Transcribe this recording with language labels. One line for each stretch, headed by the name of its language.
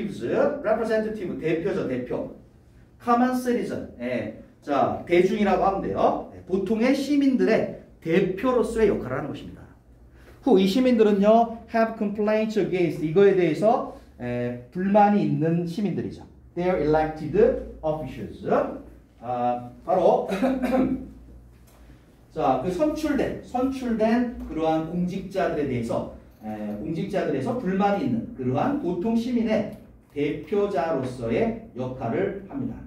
Korean: representative, 대표죠, 대표.
English: common citizen,
Korean: 자, 대중이라고 하면 돼요. 보통의 시민들의 대표로서의 역할을 하는 것입니다. 이 시민들은요,
English: have complaints against,
Korean: 이거에 대해서 불만이 있는 시민들이죠.
English: They are elected officials.
Korean: 바로 자, 그 선출된 그러한 공직자들에서 불만이 있는 그러한 보통 시민의 대표자로서의 역할을 합니다.